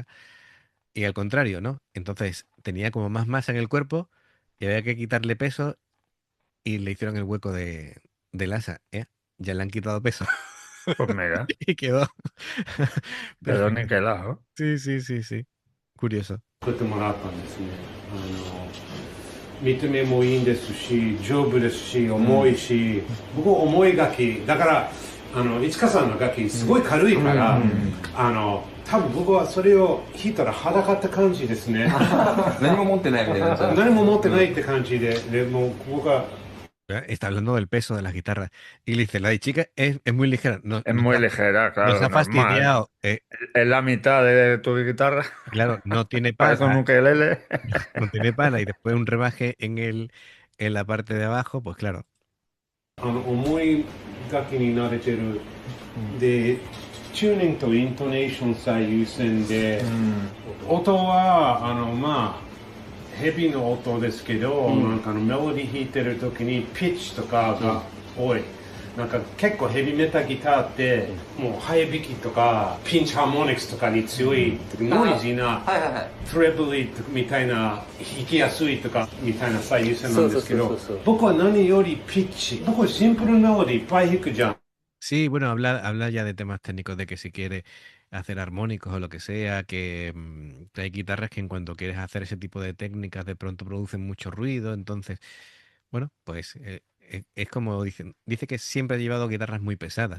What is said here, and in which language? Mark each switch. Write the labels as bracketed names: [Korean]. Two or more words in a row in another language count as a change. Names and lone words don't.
[Spanish] Y al contrario, ¿no? Entonces tenía como más masa en el cuerpo y había que quitarle peso y le hicieron el hueco del asa, ¿eh? Ya le han quitado peso Pues mira, y quedó quedó perfecto. niquelado. Sí, sí, sí, sí. Curioso. [Japanese] 作ってもらったんですね。見た目もいいんですし、丈夫ですし、重いし、僕重い楽器だから、市川さんの楽器すごい軽いから、多分僕はそれを弾いたら裸って感じですね。何も持ってないみたいになっちゃう。何も持ってないって感じでもう僕は [Spanish] Está hablando del peso de las guitarras. Y le dice, la de chica es muy ligera. Es muy ligera, Nos claro, ha normal. fastidiado. Es la mitad de tu guitarra. Claro, no tiene Parece un pala, ukelele. no tiene pala. Y después un rebaje en la parte de abajo, pues claro. [Japanese] 重い楽器に慣れてる、でチューニングとイントネーション最優先で、音はまあヘビーの音ですけど、なんかメロディー弾いてる時にピッチとかが多い、なんか結構ヘビーメタギターってもう早弾きとかピンチハーモニクスとかに強い、ノイジーなはいはいはい。トレブリみたいな弾きやすいとかみたいな最優先なんですけど、そうそうそうそう、僕は何よりピッチ、僕はシンプルメロディーいっぱい弾くじゃん。 [Spanish] Sí, bueno, habla ya de temas técnicos, de que si quieres hacer armónicos o lo que sea, que hay guitarras que en cuanto quieres hacer ese tipo de técnicas de pronto producen mucho ruido, entonces, bueno, pues es como dicen, dice que siempre ha llevado guitarras muy pesadas.